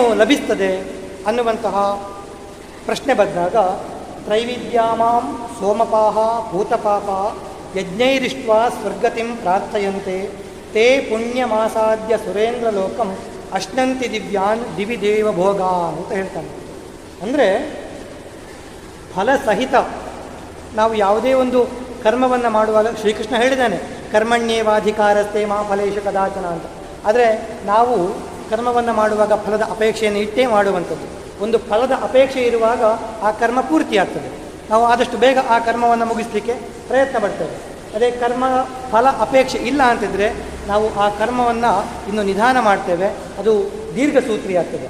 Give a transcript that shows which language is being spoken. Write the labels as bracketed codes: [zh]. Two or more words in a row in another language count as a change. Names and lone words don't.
[kn] ಲಭಿಸ್ತದೆ ಅನ್ನುವಂತಹ ಪ್ರಶ್ನೆ ಬಂದಾಗ [sa] ತ್ರೈವಿದ್ಯಾಮಾಂ ಸೋಮಪಾಹ ಭೂತಪಾಪ ಯಜ್ಞೈರಿಷ್ಟ್ವ ಸ್ವರ್ಗತಿಂ ಪ್ರಾರ್ಥಯಂತೆ ತೇ ಪುಣ್ಯಮಾಸಾದ್ಯ ಸುರೇಂದ್ರ ಲೋಕಂ ಅಶ್ನಂತಿ ದಿವ್ಯಾನ್ ದಿವಿ ದೇವ ಭೋಗ [kn] ಅಂತ ಹೇಳ್ತಾನೆ. ಅಂದರೆ ಫಲಸಹಿತ ನಾವು ಯಾವುದೇ ಒಂದು ಕರ್ಮವನ್ನು ಮಾಡುವಾಗ ಶ್ರೀಕೃಷ್ಣ ಹೇಳಿದ್ದಾನೆ [sa] ಕರ್ಮಣ್ಯೇವಾಧಿಕಾರಸ್ಥೆ ಮಾ ಫಲೇಶು ಕದಾಚನ [kn] ಅಂತ. ಆದರೆ ನಾವು ಕರ್ಮವನ್ನು ಮಾಡುವಾಗ ಫಲದ ಅಪೇಕ್ಷೆಯನ್ನು ಇಟ್ಟೇ ಮಾಡುವಂಥದ್ದು. ಒಂದು ಫಲದ ಅಪೇಕ್ಷೆ ಇರುವಾಗ ಆ ಕರ್ಮ ಪೂರ್ತಿ ಆಗ್ತದೆ. ನಾವು ಆದಷ್ಟು ಬೇಗ ಆ ಕರ್ಮವನ್ನು ಮುಗಿಸಲಿಕ್ಕೆ ಪ್ರಯತ್ನ ಪಡ್ತೇವೆ. ಅದೇ ಕರ್ಮ ಫಲ ಅಪೇಕ್ಷೆ ಇಲ್ಲ ಅಂತಿದ್ರೆ ನಾವು ಆ ಕರ್ಮವನ್ನು ಇನ್ನು ನಿಧಾನ ಮಾಡ್ತೇವೆ, ಅದು ದೀರ್ಘಸೂತ್ರಿ ಆಗ್ತದೆ.